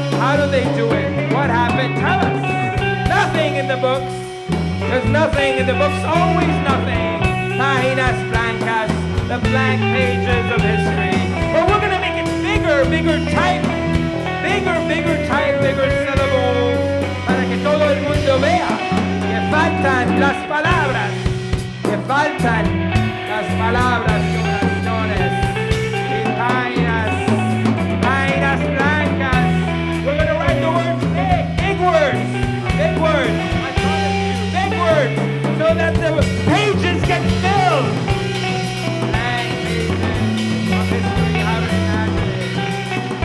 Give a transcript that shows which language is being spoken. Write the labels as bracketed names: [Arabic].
[English] How do they do it? What happened? Tell us. Nothing in the books. There's nothing in the books. Always nothing. [Spanish] Páginas blancas. [English] The blank pages of history. But we're going to make it bigger, bigger type. Bigger type, bigger syllables. [Spanish] Para que todo el mundo vea que faltan las palabras. Que faltan las palabras y oraciones. Y páginas blancas. [English] We're going to write the words big words. Big words. I promise you, big words. So that the pages get filled. Blank pages of history, how to imagine it.